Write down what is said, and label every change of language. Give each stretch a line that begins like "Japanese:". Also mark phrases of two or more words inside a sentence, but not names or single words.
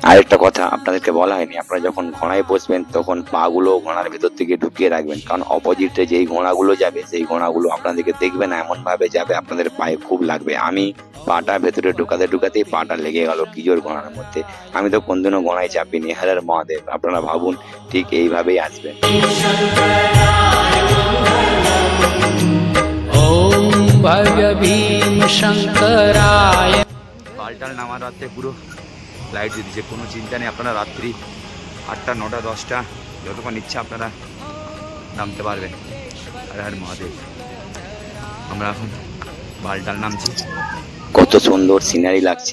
Bangla: আরেকটা কথা আপনাদেরকে বলা হয়নি, আপনারা যখন ঘোড়ায় বসবেন তখন পাগুলো ঘোড়ার ভেতর থেকে ঢুকিয়ে রাখবেন, কারণ অপোজিটে যেই ঘোড়াগুলো যাবে সেই ঘোড়াগুলো আপনাদেরকে দেখবে না, এমন ভাবে যাবে আপনাদের পায়ে খুব লাগবে। আমি পাটা ভেতরে ঢুকাতেই পাটা লেগে গেল কি জোর ঘোড়ার মধ্যে। আমি তো কোনদিনও ঘোড়ায় চাপিনি।
Sanskrit: হর হর মহাদেব।
Bangla: আপনারা ভাবুন ঠিক এইভাবেই আসবেন।
Sanskrit: ओम भव्य भीम शंकराय।
Bangla: বালটাল নামার রাত্রে পুরো লাইট দিয়ে দিচ্ছে, কোনো চিন্তা নেই। আপনারা রাত্রি 8টা 9টা 10টা যতক্ষণ ইচ্ছা আপনারা নামতে পারবেন।
Sanskrit: হর হর মহাদেব।
Bangla: আমরা এখন বালটাল নামছি। কত সুন্দর সিনারি লাগছে।